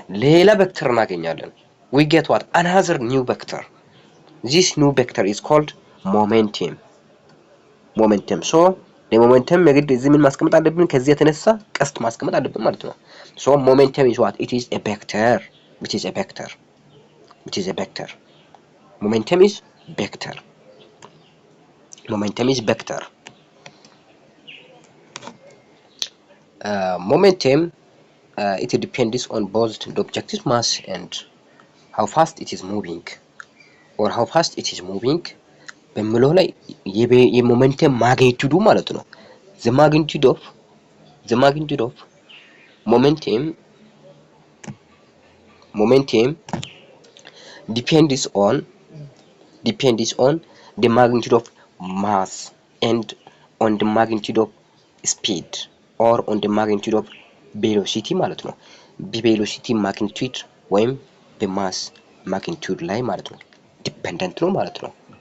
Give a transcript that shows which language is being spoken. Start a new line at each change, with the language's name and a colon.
Amharic: ሌላ ቬክተር እናገኛለን።
English: we get what another new vector. this new vector is called momentum.
Amharic: ሶ ለሞሜንተም የግድ እዚህ ምን ማስቀመጥ አለብን? ከዚህ የተነሳ ቀስት ማስቀመጥ አለብን ማለት ነው። ሶ ሞሜንተም
English: is what? it is a vector. Momentum is vector. Momentum it depends on both the objective mass and how fast it is moving
Amharic: በሚለው ላይ የሞሜንተም ማግኒቲዩዱ ማለት ነው።
English: the magnitude of momentum momentum depends on the magnitude of mass and on the magnitude of speed or on the magnitude of velocity
Amharic: ማለት ነው። በቬሎሲቲ ማግኒቱድ ወይም በማስ ማግኒቱድ ላይ ማለት ነው ዲፔንደንት ነው ማለት ነው።